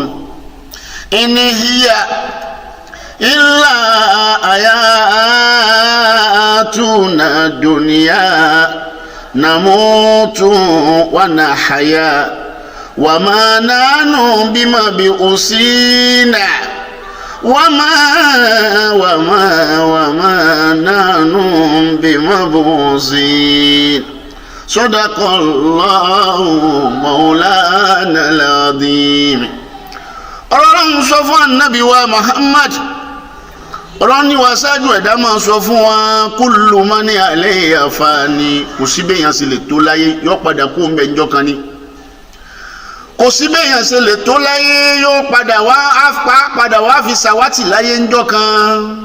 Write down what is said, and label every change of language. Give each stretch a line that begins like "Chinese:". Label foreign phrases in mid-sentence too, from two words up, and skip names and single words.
Arabic: إن هي إلا حياتنا الدنيا نموت ونحيا وما نحن بمبعوثين وما نحن بمبعوثين. صدق الله مولانا العظيم.
Yoruba: Ọlọ́run sọ fún Ànábì wa Muhammad, Ọlọ́run ní wá ṣáájú ẹ̀dá máa sọ fún wa
Arabic: كل من عليها فان.
Yoruba: Kò sí béèyàn ṣe lè tó láyé yóò padà kú ń bẹ ńjọ́ kan ni. Kò sí béèyàn ṣe lè tó láyé yóò padà wá fi ṣàwátì láyé ńjọ́ kan.